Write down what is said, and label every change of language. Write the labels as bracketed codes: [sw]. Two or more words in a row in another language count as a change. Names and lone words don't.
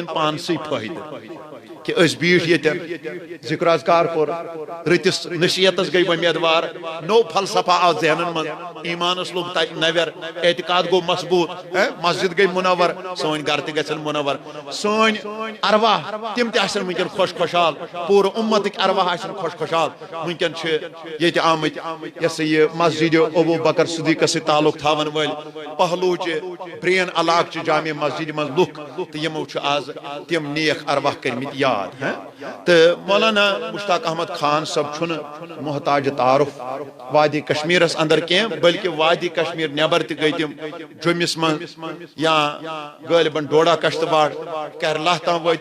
[ks] پانسی فائدہ کہ اس بیٹھ یتن ذکر اذکار کور رتس نصیحتس گئی امیدوار نو فلسفہ آو ذہنن من ایمانس لوگ نویر اعتقاد گو مضبوط مسجد گئی منور سون گھر تہ گژھن منور سون ارواح تم تہ آسن ونکن خوش خوشحال پورٕ امتک ارواح آسن خوش خوشحال ونکن چھ یت آمت یس یہ مسجد ابو بکر صدیق سے تعلق تھاون ول پہلوچ برین علاقہ چھ جامع مسجد من لک تو یمو چھ آز تم نیک ارواح کرمت یاد تو مولانا مشتاق احمد خان صاحب چھن محتاج تعارف وادی کشمیرس اندر کی بلکہ وادی کشمیر نیبر تہ گئی تم جمس من یا غالباً ڈوڈا کشتواڑ کیرلا تام وٲتۍ